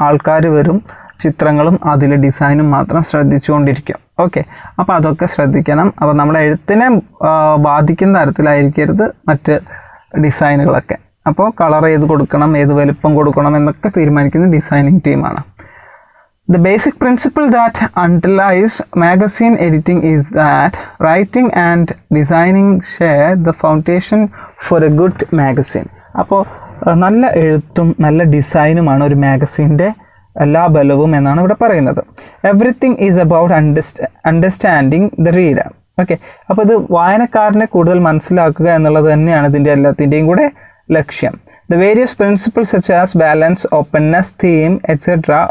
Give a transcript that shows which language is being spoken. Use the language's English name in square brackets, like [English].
[Malayalam] ആൾക്കാർ വരും ചിത്രങ്ങളും അതിൽ ഡിസൈനും മാത്രം ശ്രദ്ധിച്ചുകൊണ്ടിരിക്കും. ഓക്കെ, അപ്പോൾ അതൊക്കെ ശ്രദ്ധിക്കണം. അപ്പോൾ നമ്മുടെ എഴുത്തിനെ ബാധിക്കുന്ന തരത്തിലായിരിക്കരുത് മറ്റ് ഡിസൈനുകളൊക്കെ. അപ്പോൾ കളർ ഏത് കൊടുക്കണം, ഏത് വലുപ്പം കൊടുക്കണം എന്നൊക്കെ തീരുമാനിക്കുന്ന ഡിസൈനിങ് ടീമാണ്. [English] The basic principle that underlies magazine editing is that writing and designing share the foundation for a good magazine. [Malayalam] അപ്പോൾ നല്ല എഴുത്തും നല്ല ഡിസൈനുമാണ് ഒരു മാഗസീൻ്റെ എല്ലാ ബലവും എന്നാണ് ഇവിടെ പറയുന്നത്. [English] Everything is about understanding the reader. [Malayalam] Okay, അപ്പോൾ ഇത് വായനക്കാരനെ കൂടുതൽ മനസ്സിലാക്കുക എന്നുള്ളത് തന്നെയാണ് ഇതിൻ്റെ എല്ലാത്തിൻ്റെയും കൂടെ ലക്ഷ്യം. [English] The various principles such as balance, openness, theme, etc.